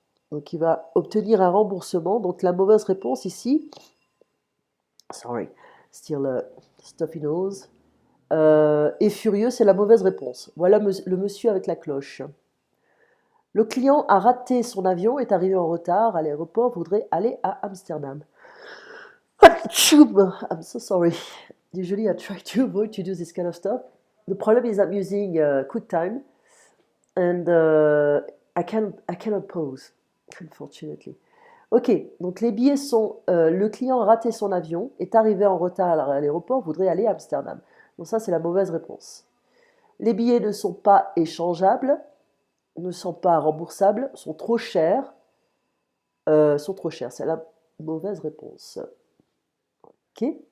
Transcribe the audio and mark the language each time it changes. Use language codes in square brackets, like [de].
[fr] Donc il va obtenir un remboursement. Donc la mauvaise réponse ici, [en] sorry, still stuffy nose. [fr] Et furieux, c'est la mauvaise réponse. Voilà le monsieur avec la cloche. Le client a raté son avion, est arrivé en retard à l'aéroport, voudrait aller à Amsterdam. [en] I'm so sorry. Usually I try to avoid to do this kind of stuff. The problem is I'm using QuickTime and I cannot pause, unfortunately. [fr] Ok, donc les billets sont, le client a raté son avion, est arrivé en retard à l'aéroport, voudrait aller à Amsterdam. Donc ça c'est la mauvaise réponse. Les billets ne sont pas échangeables, ne sont pas remboursables, sont trop chers. C'est la mauvaise réponse. Ok.